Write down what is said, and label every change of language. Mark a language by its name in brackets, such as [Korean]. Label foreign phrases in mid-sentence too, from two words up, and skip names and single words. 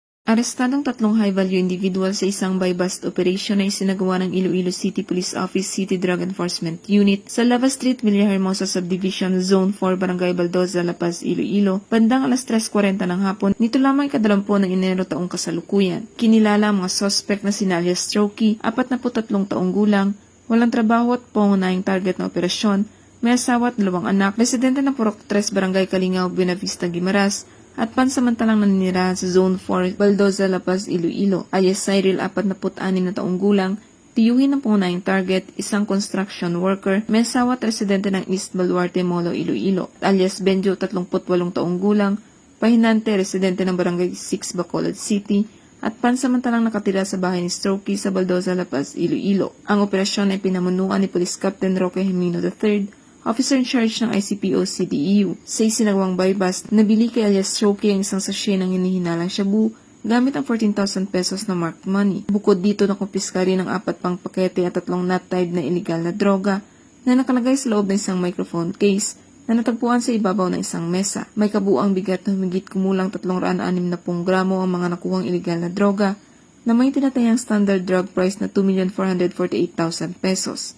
[Filipino] Arestadong 3 [English] high-value individual [Filipino] sa isang [English] buy-bust operation [Filipino] na isinagawa ng Iloilo City Police Office City Drug Enforcement Unit sa Lava Street, Villahermosa Subdivision, Zone 4, Barangay Baldoza, La Paz, Iloilo, bandang alas 3:40 ng hapon, nito lamang ika-20 ng Enero taong kasalukuyan. Kinilala ang mga suspect na sina alias Strokey, 43 taong gulang, walang trabaho at pangunahing target na operasyon, may asawa at 2 anak, residente ng Purok 3, Barangay Calingao, Buena Vista, Guimaras, at pansamantalang naninirahan sa Zone 4, Baldoza, La Paz, Iloilo, alias Cyril, 46 na taong gulang, tiyuhin ng pangunahing target, isang [English] construction worker, [Filipino] may asawa at residente ng East Baluarte, Molo, Iloilo, alias Benjo, 38 taong gulang, pahinante, residente ng Barangay 6, Bacolod City, at pansamantalang nakatira sa bahay ni Strokey sa Baldoza, La Paz, Iloilo. Ang operasyon ay pinamunuan ni Police Captain Roque Jimeno III, [English] Officer in charge [Filipino] ng ICPO CDEU. Sa isinagawang buy-bust, nabili kay alias Strokey ang isang sachet ng hinihinalang shabu gamit ang 14,000 pesos na [English] marked money. [Filipino] Bukod dito, nakumpiska rin ng 4 pang pakete at 3 nut-tied na iligal na droga na nakalagay sa loob ng isang [English] microphone case [Filipino] na natagpuan sa ibabaw ng isang mesa. May kabuang bigat na humigit kumulang 360 gramo ang mga nakuhang iligal na droga na may tinatayang [English] standard drug price [Filipino] na 2,448,000 pesos.